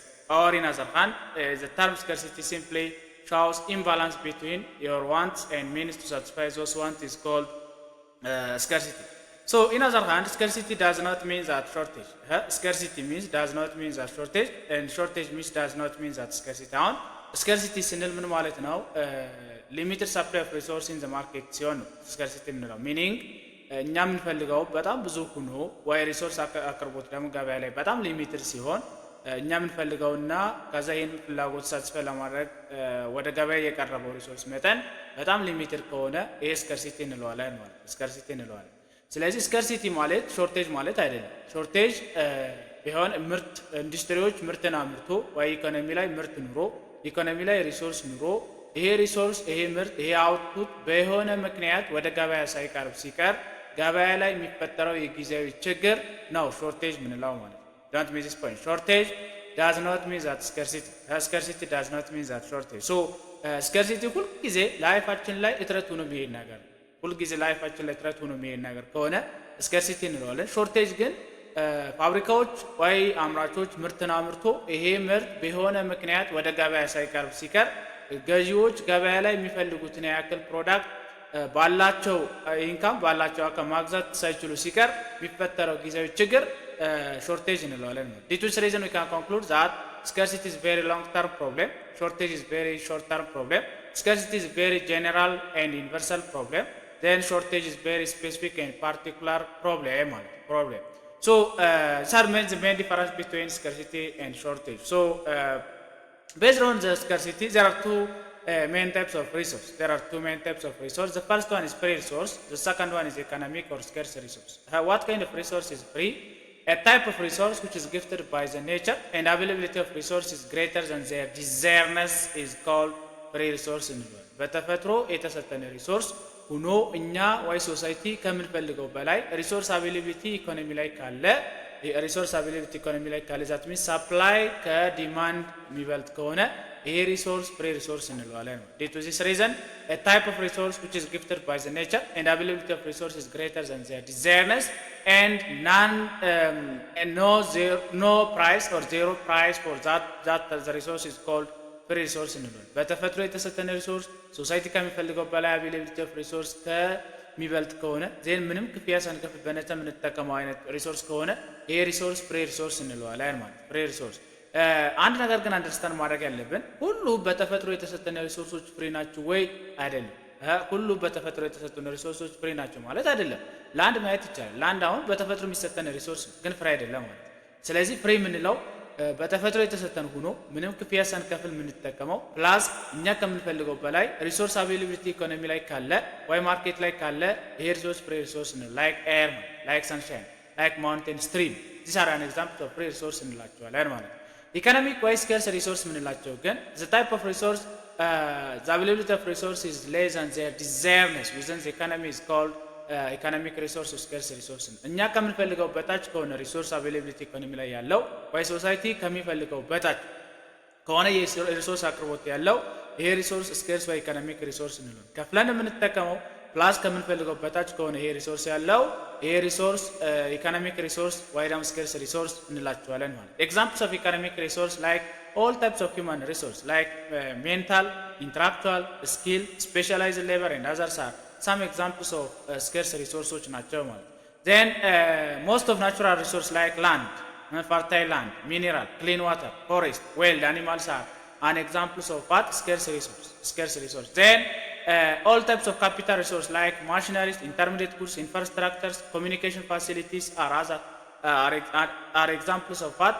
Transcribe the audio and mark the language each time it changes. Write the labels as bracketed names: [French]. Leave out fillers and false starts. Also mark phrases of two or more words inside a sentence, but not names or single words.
[English] Or in other hand, the term scarcity simply shows imbalance between your wants and means to satisfy those wants is called scarcity. So in other hand, scarcity does not mean that shortage. Scarcity means does not mean that shortage, and shortage means does not mean that scarcity. [Amharic] አሁን scarcity ስንል ምን ማለት ነው? [English] limited supply of resource in the market [Amharic] ሲሆን scarcity የምንለው meaning እኛ የምንፈልገው በጣም ብዙ ሆኖ ወይ ሪሶርስ አቅርቦት ደግሞ ገበያ ላይ በጣም ሊሚትድ ሲሆን እኛ የምንፈልገውና ከዛ ይሄን ፍላጎት ሳትስፋይ ለማድረግ ወደ ገበያ የቀረበው ሪሶርስ መጠን በጣም ሊሚትድ ከሆነ ይሄ ስካርሲቲ እንለዋለን ማለት ስካርሲቲ እንለዋለን። ስለዚህ ስካርሲቲ ማለት ሾርቴጅ ማለት አይደለም። ሾርቴጅ ቢሆን ምርት ኢንዱስትሪዎች ምርትን አምርቶ ወይ ኢኮኖሚ ላይ ምርት ኑሮ ኢኮኖሚ ላይ ሪሶርስ ኑሮ ይሄ ሪሶርስ ይሄ ምርት ይሄ አውትፑት በሆነ ምክንያት ወደ ገበያ ሳይቀርብ ሲቀር ገበያ ላይ የሚፈጠረው የጊዜያዊ ችግር ነው ሾርቴጅ ምንለው ማለት። [English] Don't miss this point. Shortage does not mean that scarcity. Scarcity does not mean that shortage. So scarcity [Amharic] ሁል ጊዜ ላይፋችን ላይ እጥረት ሆኖ የሚሄድ ነገር ሁል ጊዜ ላይፋችን ላይ እጥረት ሆኖ የሚሄድ ነገር ከሆነ ስካርሲቲ እንለዋለን። ሾርቴጅ ግን ፋብሪካዎች ወይ አምራቾች ምርትን አምርቶ ይሄ ምርት በሆነ ምክንያት ወደ ገበያ ሳይቀርብ ሲቀር ገዢዎች ገበያ ላይ የሚፈልጉትን ያክል ፕሮዳክት ባላቸው ኢንካም ባላቸው አቅም ማግዛት ሳይችሉ ሲቀር የሚፈጠረው ጊዜያዊ ችግር shortage እንለዋለን። [English] Due to this reason we can conclude that scarcity is very long term problem, shortage is very short term problem, scarcity is very general and universal problem, then shortage is very specific and particular problem. So these the main difference between scarcity and shortage. So based on the scarcity there are two main types of resource. There are two main types of resource. The first one is free resource, the second one is economic or scarce resource. What kind of resource is free? A type of resource which is gifted by the nature and availability of resource is greater than their desiredness is called free resource [Amharic] እንለዋለን። በተፈጥሮ የተሰጠን ሪሶርስ ሆኖ እኛ ወይ ሶሳይቲ ከምንፈልገው በላይ [English] resource availability economy [Amharic] ላይ ካለ [English] resource availability economy [Amharic] ላይ ካለ [English] that means supply [Amharic] ከዲማንድ የሚበልጥ ከሆነ ይሄ [English] resource free resource [Amharic] እንለዋለን። [English] Due to this reason a type of resource which is gifted by the nature and availability of resource is greater than their desiredness and no price or zero price for that the resource is called free resource [Amharic] እንለዋለን። በተፈጥሮ የተሰጠን [English] resource society [Amharic] ከሚፈልገው በላይ [English] availability of resource [Amharic] ከሚበልጥ ከሆነ ዜን ምንም ክፍያ ሳንከፍል በነፃ የምንጠቀመው አይነት ሪሶርስ ከሆነ ይሄ [English] resource free resource [Amharic] እንለዋለን ማለት [English] free resource። [Amharic] አንድ ነገር ግን አንደርስታንድ ማድረግ ያለብን ሁሉ በተፈጥሮ የተሰጠን ሪሶርሶች ፍሪ ናቸው ወይ አይደለም። ሁሉ በተፈጥሮ የተሰጠን ሪሶርሶች ፍሪ ናቸው ማለት አይደለም። ላንድ ማየት ይቻላል። ላንድ አሁን በተፈጥሮ የሚሰጠን ሪሶርስ ግን ፍሪ አይደለም ማለት። ስለዚህ ፍሪ የምንለው በተፈጥሮ የተሰጠን ሆኖ ምንም ክፍያ ሳንከፍል የምንጠቀመው ፕላስ እኛ ከምንፈልገው በላይ [English] resource availability economy [Amharic] ላይ ካለ ወይ ማርኬት ላይ ካለ ይሄ [English] resource free resource [Amharic] ነው። ላይክ [English] air like sunshine like mountain stream these are an example of free resource [Amharic] እንላቸዋለን ማለት። ኢኮኖሚክ ወይ [English] scarce resource [Amharic] የምንላቸው ግን [English] the type of resource the availability of resource is less than their desiredness within the economy is called economic resource or scarce resource። [Amharic] እኛ ከምንፈልገው በታች ከሆነ [English] resource availability [Amharic] ኢኮኖሚ ላይ ያለው ወይ ሶሳይቲ ከሚፈልገው በታች ከሆነ የሪሶርስ አቅርቦት ያለው ይሄ ሪሶርስ ስካርስ ወይ [English] economic resource [Amharic] እንለዋለን። ከፍለን የምንጠቀመው ፕላስ ከምንፈልገው በታች ከሆነ ይሄ ሪሶርስ ያለው ይሄ ሪሶርስ ኢኮኖሚክ ሪሶርስ ወይ ደግሞ ስካርስ ሪሶርስ እንላቸዋለን ማለት። [English] Examples of economic resource like all types of human resource like mental, intellectual, skill, specialized labor and others are some examples of scarce resources [Amharic] ናቸው ማለት። [English] Then most of natural resource like land, fertile land, mineral, clean water, forest, wild animals are an examples of what scarce resource. Then all types of capital resource like machineries, intermediate goods, infrastructures, communication facilities are examples of what?